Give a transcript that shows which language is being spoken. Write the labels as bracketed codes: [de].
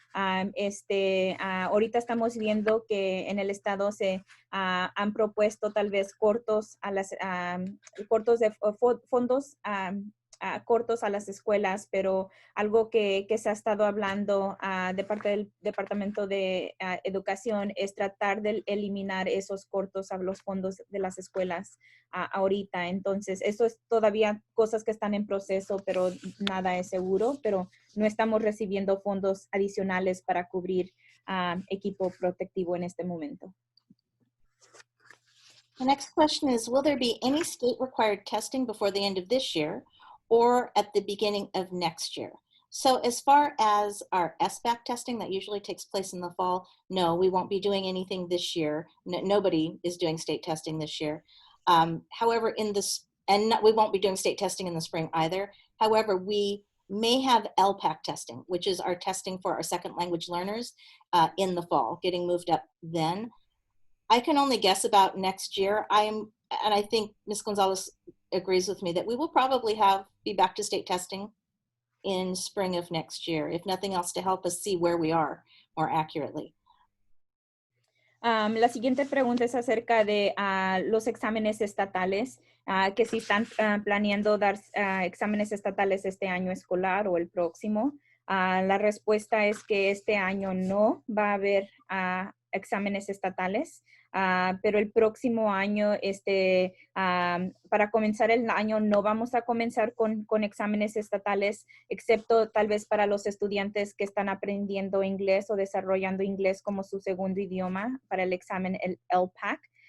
[es] Ahorita estamos viendo que en el estado se han propuesto tal vez cortos cortos de fondos cortos a las escuelas, pero algo que se ha estado hablando de parte del Departamento de Educación es tratar de eliminar esos cortos a los fondos de las escuelas ahorita. Entonces, eso es todavía cosas que están en proceso, pero nada es seguro, pero no estamos recibiendo fondos adicionales para cubrir equipo protectivo en este momento. [en] The next question is, will there be any state-required testing before the end of this year or at the beginning of next year? So as far as our SBAC testing that usually takes place in the fall, no, we won't be doing anything this year. Nobody is doing state testing this year. However, we won't be doing state testing in the spring either. However, we may have LPAC testing, which is our testing for our second language learners in the fall, getting moved up then. I can only guess about next year. And I think Ms. Gonzalez agrees with me that we will probably be back to state testing in spring of next year, if nothing else, to help us see where we are more accurately. [es] La siguiente pregunta es acerca de los exámenes estatales, que si están planeando dar exámenes estatales este año escolar o el próximo. La respuesta es que este año no va a haber exámenes estatales, pero el próximo año, para comenzar el año, no vamos a comenzar con exámenes estatales, excepto tal vez para los estudiantes que están aprendiendo inglés o desarrollando inglés como su segundo idioma para el examen, el LPAC.